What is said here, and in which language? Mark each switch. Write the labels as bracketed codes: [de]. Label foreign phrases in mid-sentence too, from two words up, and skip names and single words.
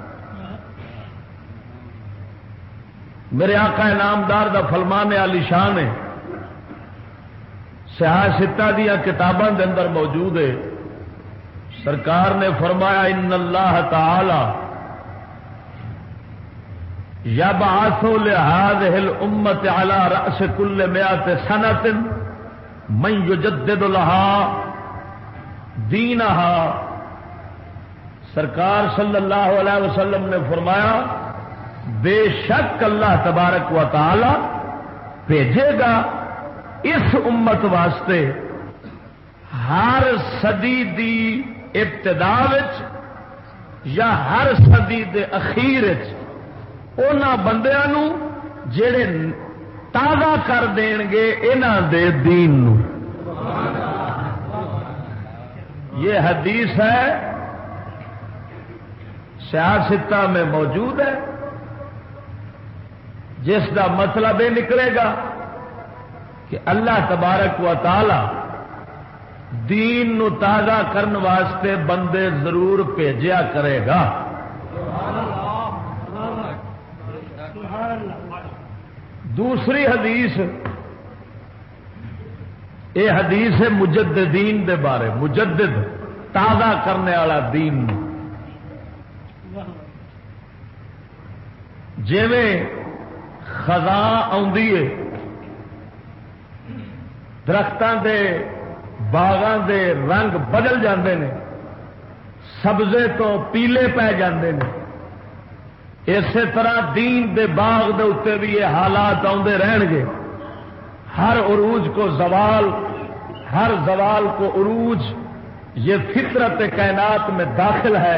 [pa] میرے آقا انعامدار دا فرمان عالی شان ہے، سیاہ ستہ دیا کتاباں دے اندر موجود ہے۔ سرکار نے فرمایا [ar] ان اللہ تعالی یبعث لهذه الامه على راس كل 100 سنه من يجدد لها دینها۔ [pa] سرکار [ar] صلی اللہ علیہ وسلم [pa] نے فرمایا بے شک [ar] اللہ تبارک و تعالی [pa] بھیجے گا اس امت واسطے ہر صدی دی ابتدا وچ یا ہر صدی دے اخیر وچ انہاں بندیاں نو جڑے تازہ کر دین گے انہاں دے دین نو۔ [ur] یہ حدیث ہے سیاستہ میں موجود ہے، جس کا مطلب یہ نکلے گا کہ [ar] اللہ تبارک و تعالی [pa] دین نو تازہ کرن واسطے بندے ضرور بھیجیا کرے گا۔ دوسری حدیث، یہ حدیث ہے مجددین دے بارے، مجدد تازہ کرنے والا دین۔ جویں خزاں آندی ہے، درختاں دے باغاں دے رنگ بدل جاندے نے، سبزے تو پیلے پہ جاندے نے، اسی طرح دین دے باغ دے اتنے بھی یہ حالات آندے رہن گے۔ [ur] ہر عروج کو زوال، ہر زوال کو عروج، یہ فطرت کائنات میں داخل ہے۔